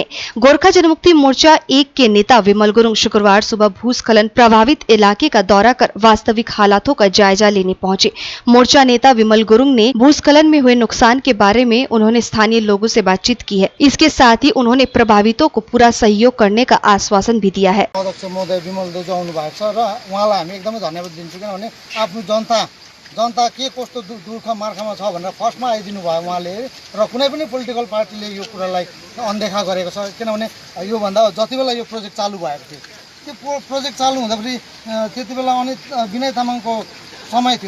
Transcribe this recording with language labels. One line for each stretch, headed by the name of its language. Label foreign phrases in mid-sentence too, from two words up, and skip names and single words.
Hindi: गोरखा जनमुक्ति मोर्चा 1 के नेता विमल गुरुंग शुक्रवार सुबह भूस्खलन प्रभावित इलाके का दौरा कर वास्तविक हालातों का जायजा लेने पहुंचे। मोर्चा नेता विमल गुरुंग ने भूस्खलन में हुए नुकसान के बारे में उन्होंने स्थानीय लोगों से बातचीत की है। इसके साथ ही उन्होंने प्रभावितों को पूरा सहयोग करने का आश्वासन भी दिया है।
Nepali: अध्यक्ष महोदय विमल दाजु आउनु भएको छ र उहाँलाई हामी एकदमै धन्यवाद दिन्छौँ, किनभने आफ्नो जनता के कस्तो दुःख मार्खामा छ भनेर फर्स्टमा आइदिनु भयो उहाँले र कुनै पनि
English: political partyले
Nepali: यो कुरालाई अनदेखा गरेको छ। किनभने योभन्दा जति बेला यो प्रोजेक्ट चालु भएको थियो, त्यो प्रोजेक्ट चालु हुँदाखेरि त्यति बेला अनित विनय तामाङको समय थियो।